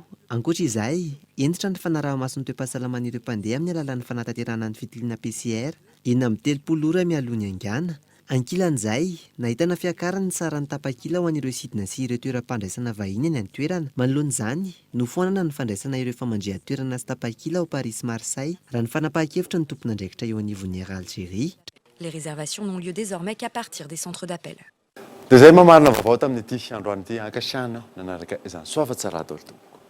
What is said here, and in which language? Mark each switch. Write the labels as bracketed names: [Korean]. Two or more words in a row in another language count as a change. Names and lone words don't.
[Malagasy] Ankoatra izay, entitra ny fanaraha-mason'ny toe-pahasalaman'ireo mpandeha amin'ny alalan'ny fanatanterana ny fitiliana PCR 30 ora mialoha ny angana. Ankilan'izay, nahitana fiakarany tsara ny tapakila ho an'ireo sidina sy ireo toeram-pandraisana vahiny any antoerana. Manoloan'izany, nofoanana ny fandraisana ireo famandrea-toerana sy tapakila ao Paris Marseille raha ny fanapahan-kevitra ny tompon'andraikitra eo anivon'ny Algérie. [French] Les réservations n'ont lieu désormais qu'à partir des centres d'appel. [Malagasy] Dia zay mamarina vaovao tamin'ity androany ity ankasiahana nanaraka izany soava tsara daholo tompoko.